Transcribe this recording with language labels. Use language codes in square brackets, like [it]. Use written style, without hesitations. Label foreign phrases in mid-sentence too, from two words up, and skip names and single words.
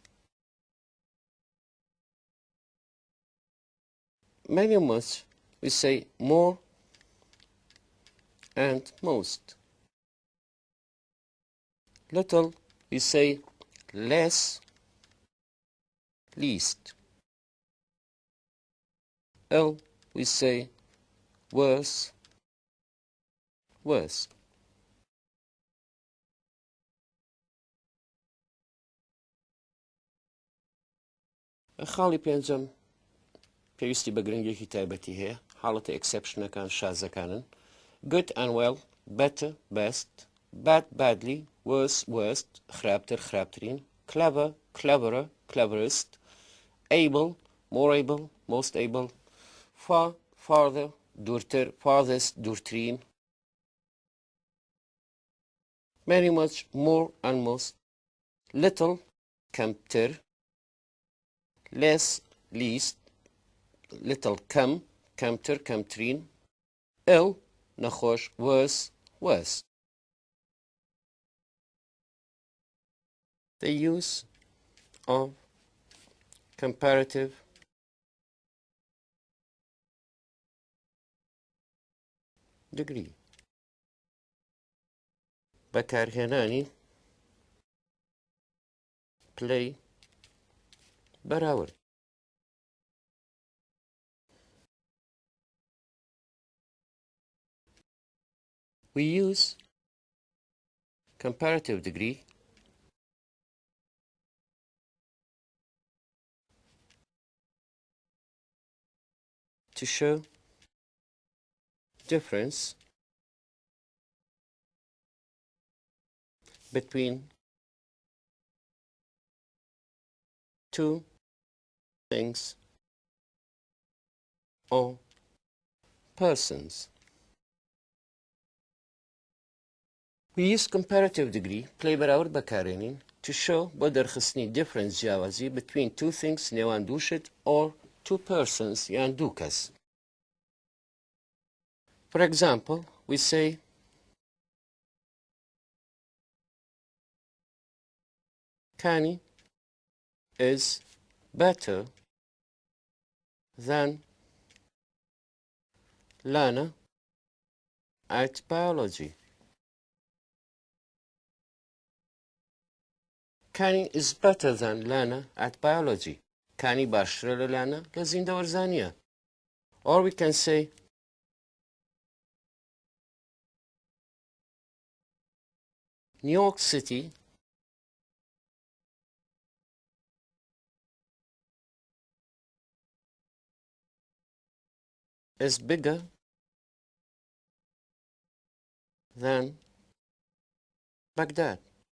[en] Many of us we say more and most. Little we say less least. Ill we say worse worst. [ckb] خاڵی پێنجەم پێویستی بە گرنگێکی تایبەتی هەیە حاڵەتە ئەکسەپشنەکان شازەکانن. [en] Good and well better best bad badly worse worst [ckb] خراپتر خراپترین. [en] Clever cleverer cleverest. Able more able most able. Far farther دوورتر farthest دوورترین. Very much more and most. Little کەمتر less least little [ckb] کەمتر کەمترین. [en] Ill نەخۆش worse worst. The use of comparative degree [ckb] بەکارهێنانی پلەی بەراورد. [en] We use comparative degree to show difference between two things or persons. We use comparative degree [ckb] پلەی بەراورد بەکارهێنین [en] to show [ckb] بۆ دەرخستنی [en] difference جیاوازی between two things [ckb] نێوان دوو شت [en] or two persons [ckb] یان دوو کەس. [en] For example we say Kani is better than Lana at biology. Kani is better than Lana at biology. [ckb] Kani باشترە لە لانا لە زیندەوەرزانیە. [en] Or we can say New York City is bigger than Baghdad.